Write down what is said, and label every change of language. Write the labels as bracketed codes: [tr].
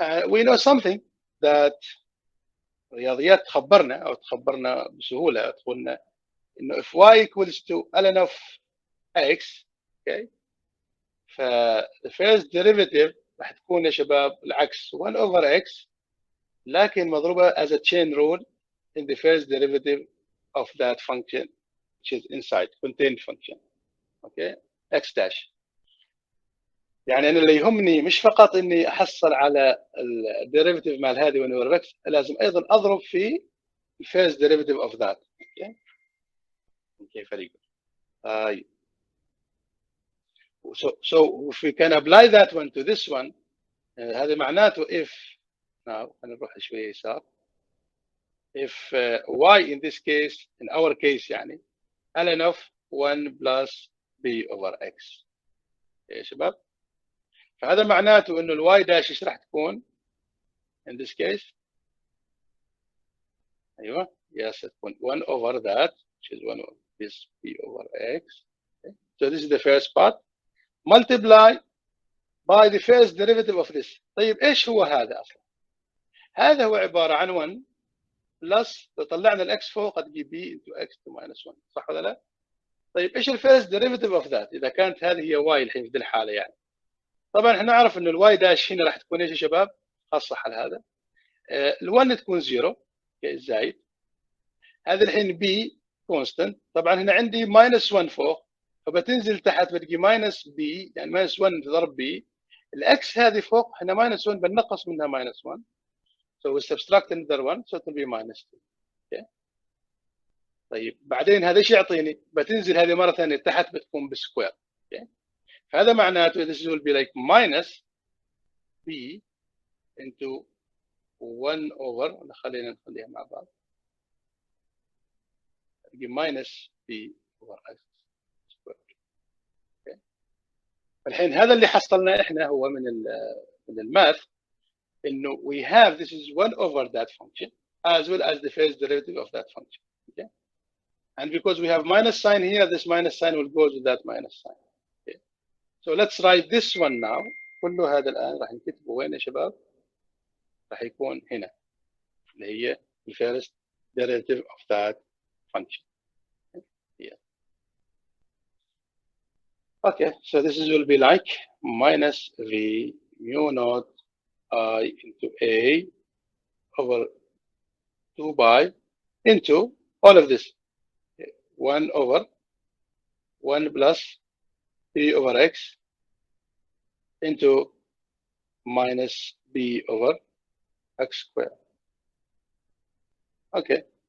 [en] We know something that [ar] رياضيات تخبرنا بسهولة، تقولنا إنه [en] if y equals to ln of x, okay, the first derivative [ar] راح تكون يا شباب العكس [en] 1 over x، [ar] لكن مضروبة [en] as a chain rule in the first derivative of that function which is inside contained function. Okay, x dash. [ar] يعني أنا اللي يهمني مش فقط إني أحصل على الديريفيتيف مال هذه ونور x، لازم أيضا أضرب في [en] first derivative of that. Okay. Okay, very good. So if we can apply that one to this one, [ar] هذا معناته [en] if now [ar] هنروح شوية يسار. [en] If y in this case, in our case يعني ln of 1 plus b over x. يا شباب. [ar] فهذا معناته إنه الواي داش إيش راح تكون [en] in this case؟ أيوه yes تكون 1 over that which is 1 over this b over x. Okay. So this is the first part. Multiply by the first derivative of this. [ar] طيب إيش هو هذا أصلا؟ هذا هو عبارة عن 1 plus لو طلعنا الإكس فوق تجي b into x to minus 1 صح ولا لا؟ طيب إيش الفيرست [en] derivative of that؟ [ar] إذا كانت هذه هي y الحين في ذي الحالة يعني. طبعا احنا نعرف انه الواي داش هنا راح تكون ايش يا شباب؟ خاصة على هذا. ال1 تكون 0 زايد. هذا الحين بي كونستنت، طبعا هنا عندي ماينس 1 فوق، فبتنزل تحت بتجي ماينس بي، يعني ماينس 1 ضرب بي. الاكس هذه فوق هنا ماينس 1 بنقص منها ماينس 1. [en] So we subtract another one, so it will be minus 2. Okay. [ar] طيب بعدين هذا ايش يعطيني؟ بتنزل هذه مره ثانيه تحت بتكون بسكوير. [en] Okay. [ar] فهذا معناته [en] this will be like minus b into 1 over، [ar] خلينا نخليها مع بعض، [en] minus b over x squared. Okay. [ar] الحين هذا اللي حصلناه احنا هو من الماث، انه [en] we have this is 1 over that function as well as the first derivative of that function. Okay. And because we have minus sign here, this minus sign will go to that minus sign. Okay. So let's write this one now. [ar] كل هذا الآن راح نكتبه وين يا شباب؟ راح يكون هنا اللي هي [en] the first derivative of that function. Yeah. Okay, so this is will be like minus v mu naught I into a over 2 pi into all of this. 1 over 1 plus b over x into minus b over x squared. Okay.